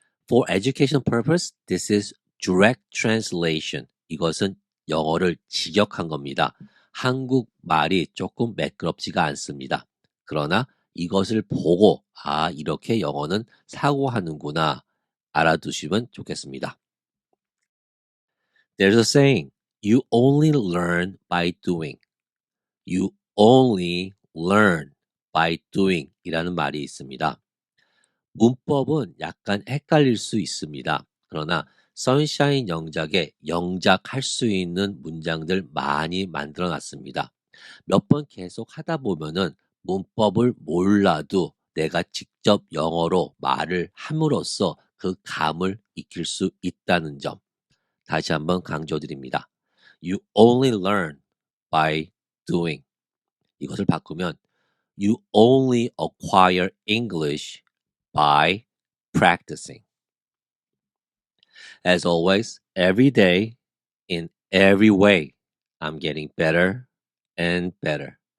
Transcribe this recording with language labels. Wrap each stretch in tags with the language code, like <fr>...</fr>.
<en>For education purpose, this is direct translation.</en> <ko>이것은 영어를 직역한 겁니다. 한국 말이 조금 매끄럽지가 않습니다. 그러나 이것을 보고 이렇게 영어는 사고하는구나 알아두시면 좋겠습니다.</ko> <en>There's a saying, you only learn by doing. You only learn by doing</en> <ko>이라는 말이 있습니다. 문법은 약간 헷갈릴 수 있습니다. 그러나 선샤인 영작에 영작할 수 있는 문장들 많이 만들어 놨습니다. 몇 번 계속 하다 보면은 문법을 몰라도 내가 직접 영어로 말을 함으로써 그 감을 익힐 수 있다는 점 다시 한번 강조드립니다.</ko> <en>You only learn by doing.</en> <ko>이것을 바꾸면</ko> <en>You only acquire English by practicing. As always, every day, in every way, I'm getting better and better.</en>